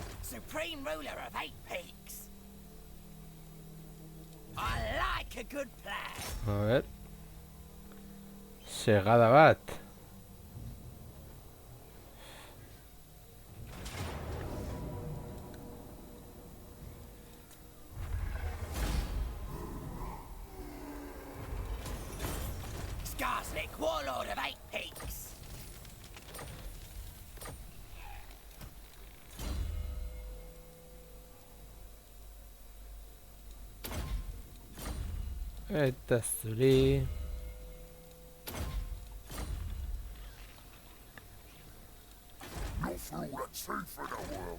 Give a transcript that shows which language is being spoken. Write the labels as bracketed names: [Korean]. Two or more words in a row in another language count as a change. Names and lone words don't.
[English] supreme ruler of 8 peaks. I like a good plan. [Spanish] A ver. [Basque] Segada bat. [English] Skarsnik, warlord of 8 peaks. [Basque] Eta zuri. [English] No fool that's safe in the world.